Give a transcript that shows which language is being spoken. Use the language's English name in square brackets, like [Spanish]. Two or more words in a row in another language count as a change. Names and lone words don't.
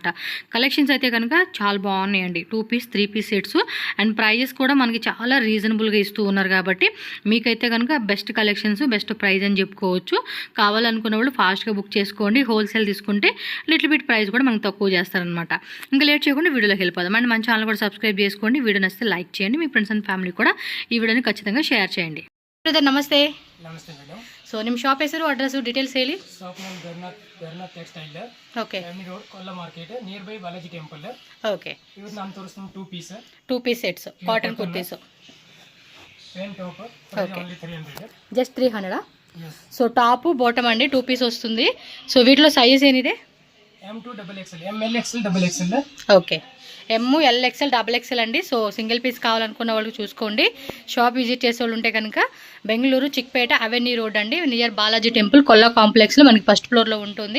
[Telugu] కలెక్షన్స్ అయితే కనుక చాలా బాగున్నాయండి. [English] 2 piece 3 piece sets and prices [Telugu] కూడా మనకి చాలా రీజనబుల్గా ఇస్తూ ఉన్నారు కాబట్టి మీకైతే కనుక [English] best collections best price [Telugu] అని చెప్పుకోవచ్చు. కావాలనుకున్న వాళ్ళు ఫాస్ట్గా బుక్ చేసుకోండి. హోల్సేల్ తీసుకుంటే [English] little bit price [Telugu] కూడా మనకు తక్కువ చేస్తారనమాట. ఇంకా లేట్ చేయకుండా వీడియోలోకి వెళ్ళిపోదాం. అండ్ మన ఛానల్ కూడా సబ్స్క్రైబ్ చేసుకోండి. వీడియో నచ్చితే లైక్ చేయండి. మీ [English] friends and family [Telugu] కూడా ఈ వీడియోని ఖచ్చితంగా షేర్ చేయండి. బ్రదర్ నమస్తే. [Kannada] ನಮಸ್ತೆ ಮೇಡಮ್. ಸೊ ನಿಮ್ಮ ಶಾಪ್ ಹೆಸರು [English] address details [Kannada] ಹೇಳಿ. [English] shop name Garnath Textile. [Kannada] ಓಕೆ. [English] M Road Kolla Market near by Balaji Temple. [Kannada] ಓಕೆ. ಇವತ್ತು ನಾನು ತೋರಿಸ್ತೀನಿ 2 [English] piece sets cotton kurtis. plain top [Telugu] ఓకే. ఓన్లీ 300. జస్ట్ 300. yes. సో [English] top bottom [Telugu] అండి 2 పీస్ వస్తుంది. సో వీటిలో సైజ్ ఏనిదే? M2 XXL, ML XL XXL. ఓకే. ML XXL అండి. సో [English] single piece [Telugu] కావాలనుకున్న వాళ్ళకి చూసుకోండి. [English] shop visit [Telugu] చేసే వాళ్ళు ఉంటే కనుక బెంగళూరు చిక్పేట అవెన్యూ రోడ్ అండి, నియర్ బాలాజీ టెంపుల్ కొల్లా కాంప్లెక్స్లో మనకి [English] first floor [Telugu] ఉంటుంది.